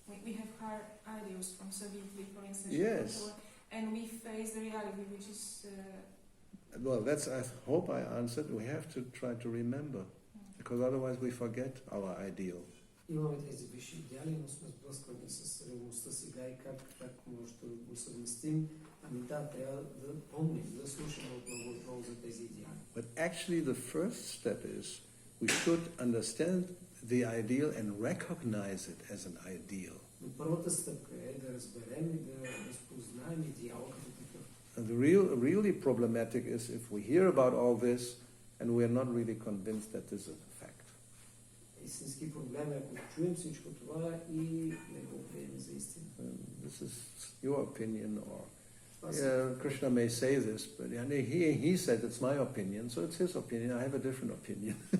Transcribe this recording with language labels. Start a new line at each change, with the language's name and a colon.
English: we have hard ideals from Savitri, for instance, Yes. and we face the reality, which is Well, that's, I hope I answered. We have to try to remember, because otherwise we forget our ideal.
Bulgarian: Имаме тези висши идеали, но сме сблъсквани с реалността сега и как може да го съвместим. Ами да, трябва да помним, да слушаме отново за тези идеали.
English: But actually the first step is we should understand the ideal and recognize it as an ideal.
Bulgarian: Но първата стъпка е да разберем и да разпознаем идеал като такъв.
English: And the really problematic is if we hear about all this and we are not really convinced that this is a fact.
Bulgarian: Истински проблем е, ако чуем всичко това и не го приемем за истина.
English: This is your opinion, or Krishna may say this, but he said it's my opinion, so it's his opinion. I have a different opinion.